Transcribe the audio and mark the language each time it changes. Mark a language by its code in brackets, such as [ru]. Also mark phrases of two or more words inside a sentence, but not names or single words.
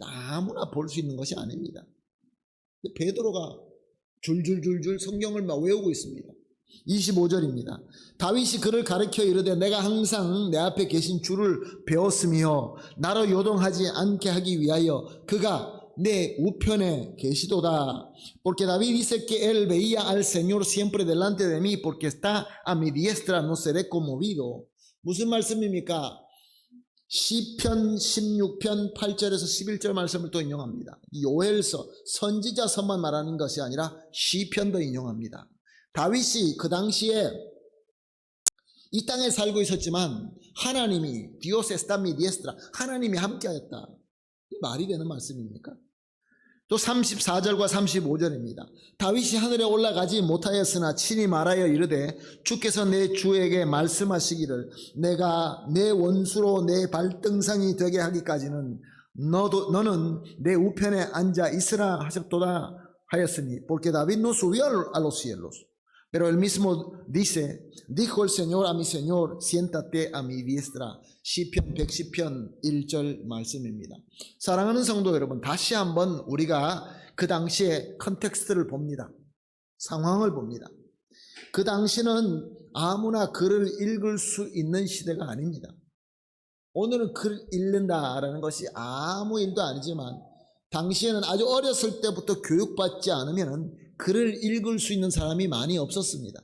[ko] 아무나 볼 수 있는 것이 아닙니다. 베드로가 줄줄줄줄 성경을 막 외우고 있습니다. 25절입니다. 다윗이 그를 가르쳐 이르되 내가 항상 내 앞에 계신 주를 배웠으며 나로 요동하지 않게 하기 위하여 그가 내 우편에 계시도다. [es] Porque David dice que él veía al Señor siempre delante de mí, porque está a mi diestra, no seré conmovido. [ko] 무슨 말씀입니까? 시편 16편 8절에서 11절 말씀을 또 인용합니다. 요엘서 선지자서만 말하는 것이 아니라 시편도 인용합니다. 다윗이 그 당시에 이 땅에 살고 있었지만 하나님이 [es] Dios está a mi diestra, [ko] 하나님이 함께하였다. 말이 되는 말씀입니까? 또 34절과 35절입니다. 다윗이 하늘에 올라가지 못하였으나 친히 말하여 이르되 주께서 내 주에게 말씀하시기를 내가 내 원수로 내 발등상이 되게 하기까지는 너는 내 우편에 앉아 있으라 하셨도다 하였으니 [es] porque David no subió a los cielos pero él mismo dijo el Señor a mi Señor siéntate a mi diestra. [ko] 시편 110편 1절 말씀입니다. 사랑하는 성도 여러분, 다시 한번 우리가 그 당시의 컨텍스트를 봅니다. 상황을 봅니다. 그 당시는 아무나 글을 읽을 수 있는 시대가 아닙니다. 오늘은 글 읽는다라는 것이 아무 일도 아니지만 당시에는 아주 어렸을 때부터 교육받지 않으면 글을 읽을 수 있는 사람이 많이 없었습니다.